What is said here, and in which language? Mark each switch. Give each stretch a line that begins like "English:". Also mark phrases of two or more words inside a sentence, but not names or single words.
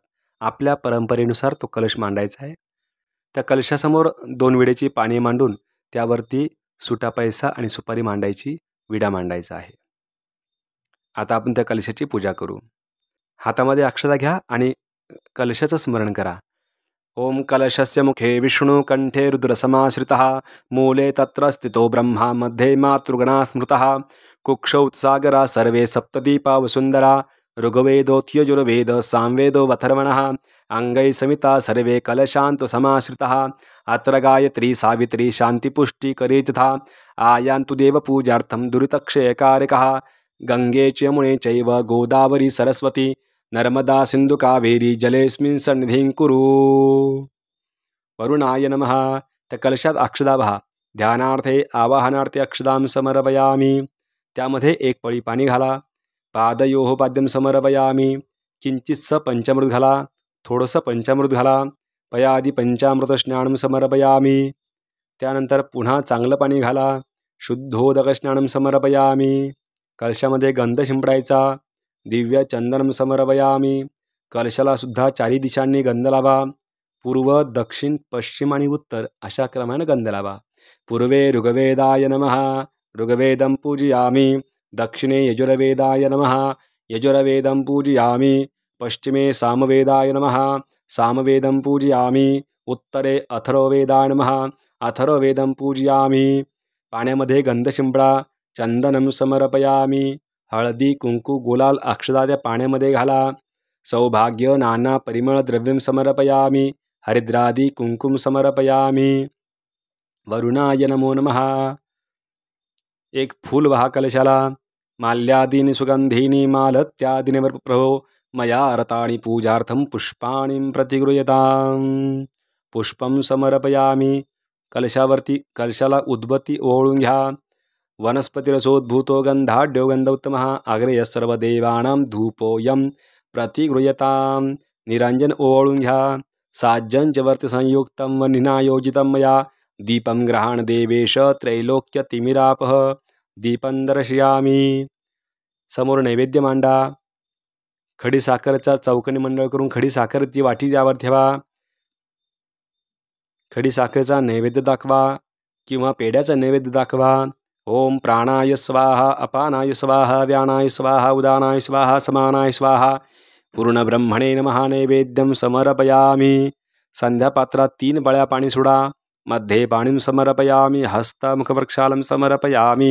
Marathi: आपल्या परंपरेनुसार तो कलश मांडायचा आहे. त्या कलशासमोर 2 विड्याची पाने मांडून त्यावरती सुटा पैसा आणि सुपारी मांडायची, विडा मांडायचा आहे. आता आपण त्या कलशाची पूजा करू. हातामध्ये अक्षता घ्या आणि कलशाचं स्मरण करा.
Sanskrit: ओम कलशस्य मुखे विष्णु कंठे रुद्रसमाश्रितः मूले तत्र स्थितो ब्रह्मा मध्ये मातृगणा स्मृतः कुक्षौ सागरा सर्वे सप्तदीपा वसुंधरा ऋग्वेदोऽथयजुर्वेद सामवेदो वथर्वणः अंगै समिता सर्वे कलशान्तु समाश्रितः अत्र गायत्री सावित्री शान्तिपुष्टिकरी तथा आयान्तु देवपूजार्थं दुरितक्षयकारकः गंगे च यमुने चैव गोदावरी सरस्वती नर्मदा सिंधु कावेरी जलेस्मिन् सन्निधिं कुरु. वरुणाय नमः.
Marathi: त्या कलशात अक्षदा वहा.
Sanskrit: ध्यानार्थे आवाहनार्थे अक्षदां समर्पयामी.
Marathi: त्यामध्ये 1 पळी पाणी घाला.
Sanskrit: पादयोः पाद्यं समर्पयामी.
Marathi: किंचित्स पंचामृत घाला. थोडंसं पंचामृत घाला.
Sanskrit: पयादी पंचामृत स्नानं समर्पयामी.
Marathi: त्यानंतर पुन्हा चांगलं पाणी घाला.
Sanskrit: शुद्धोदक स्नानं समर्पयामी.
Marathi: कलशामध्ये गंध शिंपडायचा.
Sanskrit: दिव्य चंदनम समर्पयामी.
Marathi: कलशाला सुद्धा 4 दिशांनी गंध लावा. पूर्व, दक्षिण, पश्चिम आणि उत्तर अशा क्रमाने गंध लावा.
Sanskrit: पूर्वे ऋग्वेदाय नमः. ऋग्वेदं पूजयामी. दक्षिणे यजुर्वेदाय नमः. यजुर्वेदं पूजयामी. पश्चिमे सामवेदाय नमः. सामवेदं पूजयामी. उत्तरे अथर्ववेदाय नमः. अथर्ववेदं पूजयामी.
Marathi: पाण्यामध्ये गंध शिंपडा.
Sanskrit: चंदनं समर्पयामी.
Marathi: हळदी कुंकू गुलाल अक्षता त्या पाण्यामध्ये घाला.
Sanskrit: सौभाग्य नाना परिमळ द्रव्यं समर्पयामी. हरिद्रादी कुंकुम समर्पयामी. वरुणाय नमो नमः.
Marathi: 1 फूल वहा कलशाला.
Sanskrit: माल्यादीनि सुगंधीनि मालत्यादीनि प्रभो मया रतानि पूजार्थं पुष्पाणि प्रतिगृह्यताम्. पुष्पं समर्पयामी.
Marathi: कलशाला उद्बत्ती ओवाळून घ्या.
Sanskrit: वनस्पतिरसोद्भूतो गंधाढ्यो गंध उत्तमः अग्रय सर्वदेवानां धूपोऽयं प्रतिगृह्यतां.
Marathi: निरंजन ओवाळून घ्या.
Sanskrit: साज्जंच वर्ति संयुक्तं वह्निना योजितं मया दीपं ग्रहाण देवेश त्रैलोक्य तिमिरापः. दीपं दर्शयामी.
Marathi: समोर नैवेद्य मांडा. खडी साखरचा चौकनी मंडळ करून खडी साखर ती वाटी त्यावर ठेवा. खडी साखरेचा नैवेद्य दाखवा किंवा पेड्याचा नैवेद्य दाखवा.
Sanskrit: ओम प्राणाय स्वाहा. अपानाय स्वाहा. व्यानाय स्वाहा. उदानाय स्वाहा. समानाय स्वाहा. पूर्ण ब्रह्मणे नमः. नैवेद्यं समर्पयामी.
Marathi: संध्यापात्रात 3 बळ्या पाणी सोडा.
Sanskrit: मध्ये पाणीं समर्पयामी. हस्तमुखप्रक्षालं समर्पयामी.